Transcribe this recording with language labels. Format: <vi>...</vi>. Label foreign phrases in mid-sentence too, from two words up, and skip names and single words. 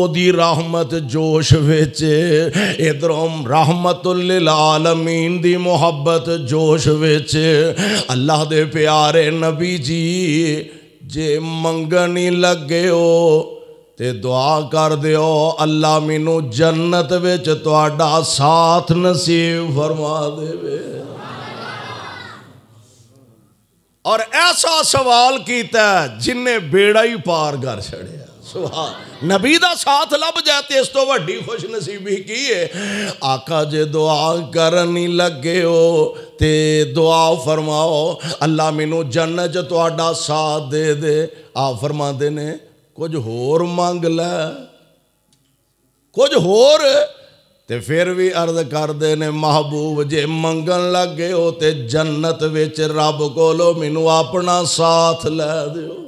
<pa>دی رحمت جوش وچ ادھروں رحمت للعالمین دی محبت جوش وچ اللہ دے پیارے نبی جی جے منگنی لگے ہو تے دعا کر دیو اللہ مینوں جنت وچ تہاڈا ساتھ نصیب فرما دے وے اور ایسا سوال کیتا ہے جن نے بیڑا ہی پار کر چھڑیا سبحان نبی دا ساتھ لب جاتے اس تو وڈی خوش نصیبی کی ہے آقا جے دعا کرنی لگے ہو تے دعا فرماؤ اللہ مینوں جنت چ تہاڈا ساتھ دے دے آپ فرما دے نے کچھ ہور مانگ لے کچھ ہور تے پھر بھی عرض کر دے نے محبوب جے منگن لگے ہو تے جنت وچ رب کولو مینوں اپنا ساتھ لے دیو</pa>